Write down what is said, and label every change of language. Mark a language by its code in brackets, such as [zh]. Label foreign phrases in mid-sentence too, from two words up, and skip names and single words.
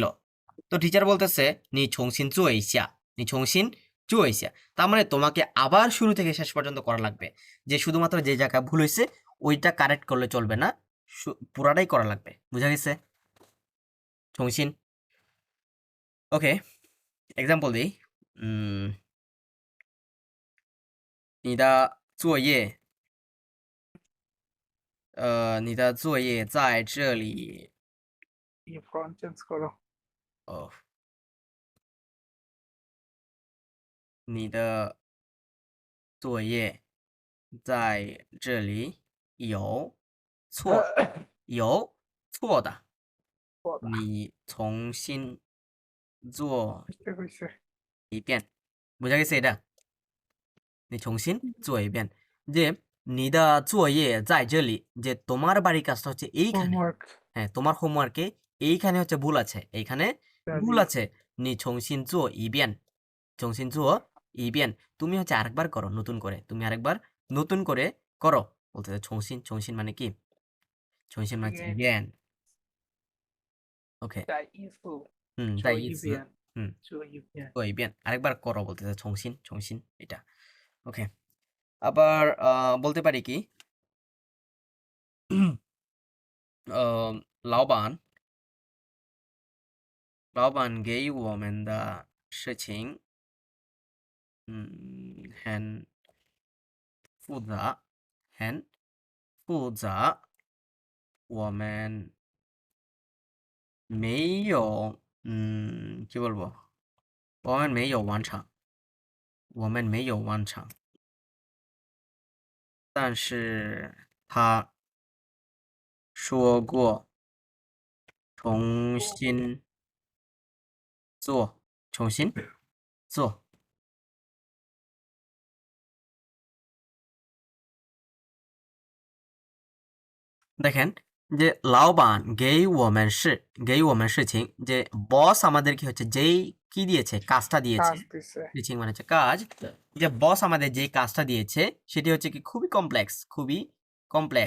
[bn] তো টিচার বলতেছে [zh] 你重新做一下你重新做一下 [bn] তার মানে তোমাকে আবার শুরু থেকে শেষ পর্যন্ত করা লাগবে যে শুধুমাত্র যে জায়গায় ভুল হয়েছে ওইটা কারেক্ট করলে চলবে না পুরাটাই করা লাগবে বুঝা গেছে ছংসিন [en] OK example [bn] দিই [zh] 你的作业你的作业在这里 [bn] এই [en] front change [bn] করো। [zh] 哦你的作业在这里有错有错的， [bn] পড়া [zh] 你重新做 [bn] বুঝতে হয়েছে। [zh] 一遍 [bn] বুঝা গেছে এটা [zh] 你重新做一遍 [bn] যে [zh] 你的作业在这里 [bn] যে তোমার বাড়ির কাজটা হচ্ছে এইখানে হোমওয়ার্ক হ্যাঁ তোমার হোমওয়ার্কে এইখানে হচ্ছে ভুল আছে এইখানে ভুল আছে নি [zh] 重新做一遍重新做一遍 [bn] তুমি হচ্ছে আরেকবার করো নতুন করে তুমি আরেকবার নতুন করে করো বলতে [zh] 重新重新 [bn] মানে কি 重新 মানে হচ্ছে [en] again OK [zh] 再一次, 再做一次一遍，嗯做一遍。做一遍 [bn] আরেকবার করো বলতেছে [zh] 重新重新 [bn] এটা ওকে আবার বলতে পারি কি 老板 [zh] 给我们的事情很复杂很复杂我们没有 [bn] কি বলবো [zh] 我们没有完成我们没有完成但是他说过重新做重新做 [bn] দেখেন যে [zh] 老板给我们给我们事情 [bn] যে বস আমাদের কি হচ্ছে যেই কি দিয়েছে কাজটা দিয়েছে কাজ দিছে সিচিং মানে হচ্ছে কাজ যে বস আমাদের যেই কাজটা দিয়েছে সেটি হচ্ছে কি খুবই কমপ্লেক্স